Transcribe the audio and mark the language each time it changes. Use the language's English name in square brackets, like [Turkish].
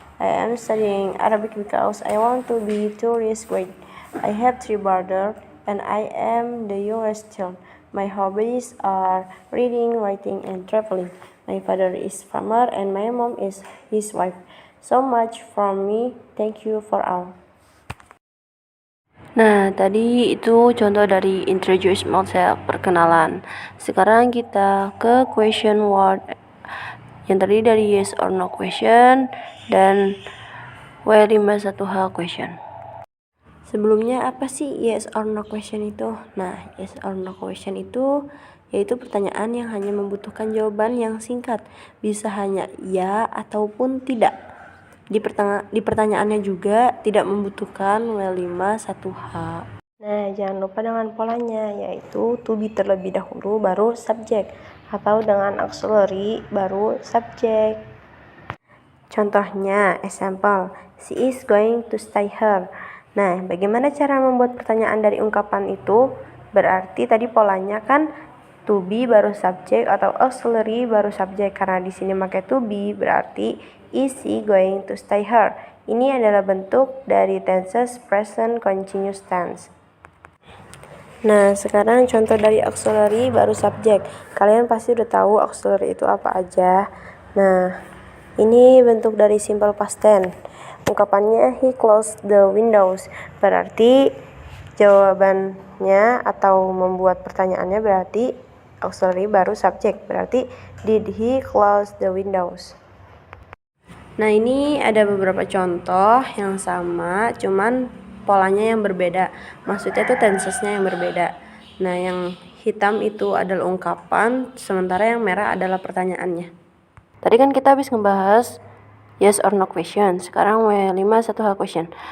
[English] I am studying Arabic because I want to be tourist guide. I have 3 brothers and I am the youngest child. My hobbies are reading, writing, and traveling. My father is farmer and my mom is his wife. So much from me. Thank you for all. [Indonesian] Nah, tadi itu contoh dari introduce myself, perkenalan. Sekarang kita ke question word yang terdiri dari yes or no question dan W51H question. Sebelumnya apa sih yes or no question itu? Nah, yes or no question itu yaitu pertanyaan yang hanya membutuhkan jawaban yang singkat, bisa hanya ya ataupun tidak. Di pertanyaannya juga tidak membutuhkan W51H. Nah, jangan lupa dengan polanya, yaitu to be terlebih dahulu baru subjek, atau dengan auxiliary baru subjek. [English] Contohnya, example, she is going to stay here. [Indonesian] Nah, bagaimana cara membuat pertanyaan dari ungkapan itu? Berarti tadi polanya kan to be baru subjek atau auxiliary baru subjek. Karena di sini pakai [English] to be, [Indonesian] berarti [English] is she going to stay here. [Indonesian] Ini adalah bentuk dari tenses present continuous tense. Nah, sekarang contoh dari auxiliary baru subjek. Kalian pasti udah tahu auxiliary itu apa aja. Nah, Ini bentuk dari simple past tense. [English] Ungkapannya he closed the windows. [Indonesian] Berarti jawabannya atau membuat pertanyaannya berarti auxiliary baru subject. [English] Berarti did he close the windows? [Indonesian] Nah, ini ada beberapa contoh yang sama, cuman polanya yang berbeda. Maksudnya tuh tensesnya yang berbeda. Nah, yang hitam itu adalah ungkapan, sementara yang merah adalah pertanyaannya. Tadi kan kita habis ngebahas yes or no question. Sekarang W5 1H question.